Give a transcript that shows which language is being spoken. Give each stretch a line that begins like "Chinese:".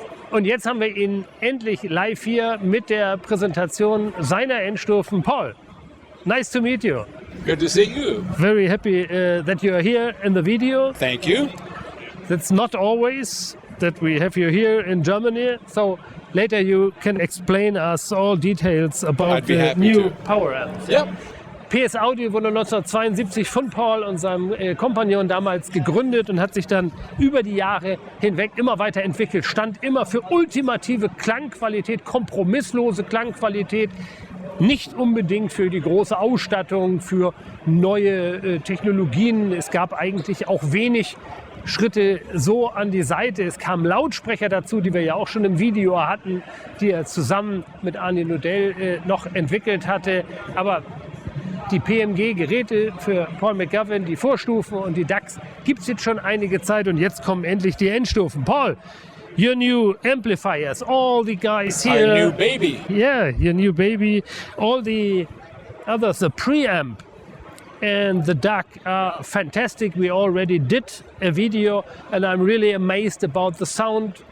German: Und jetzt haben wir ihn endlich live hier mit der Präsentation seiner Endstufen.
English: Paul, nice to meet you. Good to see you. Very happy that you are here in the video. Thank you. It's not always that we have you here in Germany. So later you can explain us all details about the new power amps. Yep.
German: PS Audio wurde 1972 von Paul und seinem Kompagnon damals gegründet und hat sich dann über die Jahre hinweg immer weiter entwickelt. Stand immer für ultimative Klangqualität, kompromisslose Klangqualität. Nicht unbedingt für die große Ausstattung, für neue Technologien. Es gab eigentlich auch wenig Schritte so an die Seite. Es kamen Lautsprecher dazu, die wir ja auch schon im Video hatten, die er zusammen mit Arne Nodell noch entwickelt hatte. Aber die PMG-Geräte für Paul McGowan, die Vorstufen und die DAX gibt es jetzt schon einige Zeit und jetzt kommen endlich die Endstufen.
English: Paul, your new amplifiers, all the guys here. Our new baby. Yeah, your new baby. All the others, the preamp and the DAC are fantastic. We already did a video and I'm really amazed about the sound.